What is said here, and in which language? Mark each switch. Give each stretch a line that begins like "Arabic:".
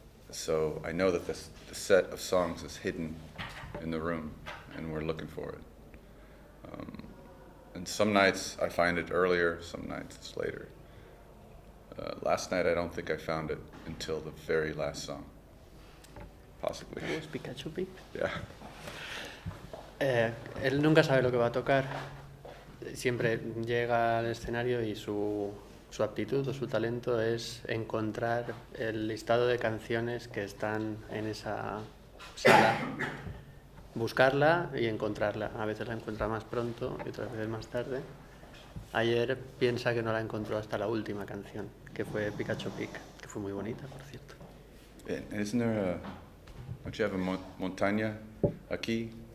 English: So I know that the set of songs is hidden in the room, and we're looking for it. And some nights I find it earlier, some nights it's later. Last night I don't think I found it until the very last song. Possibly.
Spanish: ¿Es Pikachu Pic?
English: Yeah.
Spanish: Él nunca sabe lo que va a tocar. Siempre llega al escenario y su aptitud o su talento es encontrar el listado de canciones que están en esa sala. Buscarla y encontrarla. A veces la encuentra más pronto y otras veces más tarde. Ayer piensa que no la encontró hasta la última canción, que fue Pikachu Pic, que fue muy bonita, por cierto.
English: Isn't there don't you have a
Spanish: montaña aquí?